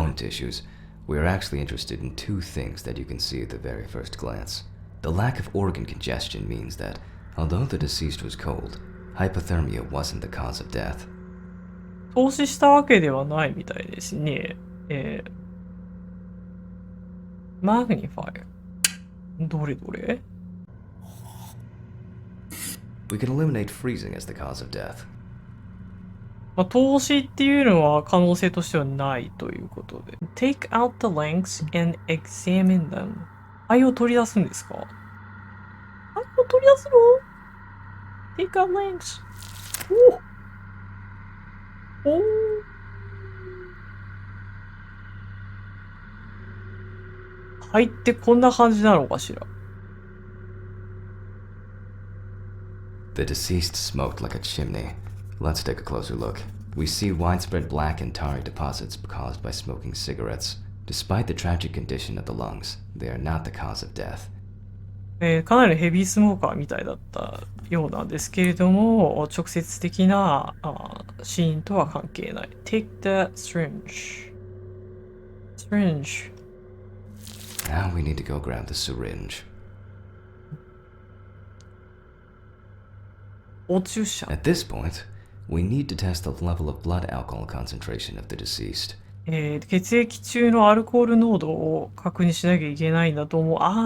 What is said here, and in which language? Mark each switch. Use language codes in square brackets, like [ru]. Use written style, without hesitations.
[en] bone tissues, we are actually interested in two things that you can see at the very first glance. The lack of organ congestion means that, although the deceased was cold, hypothermia wasn't the cause of death. [ja] 凍死したわけではないみたいですね。マグニファイア。どれどれ？ [en] We can eliminate freezing as the cause of death. [ja] 凍死っていうのは可能性としてはないということで。 [en] Take out the lengths and examine them. [ja] 肺を取り出すんですか？肺を取り出すの？ [en] Take out lengths. [ja] 肺ってこんな感じなのかしら？ [en] The deceased smoked like a chimney. Let's take a closer look. We see widespread black and tarry deposits caused by smoking cigarettes. Despite the tragic condition of the lungs, they are not the cause of death. [ja] かなりヘビースモーカーみたいだったようなんですけれども、直接的な死因とは関係ない。 [en] Take the syringe. Now we need to go grab the syringe. [ja] お注射。 [en] At this point, we need to test the level of blood alcohol concentration of the deceased. [ja] 血液中のアルコール濃度を確認しなきゃいけないんだと思う。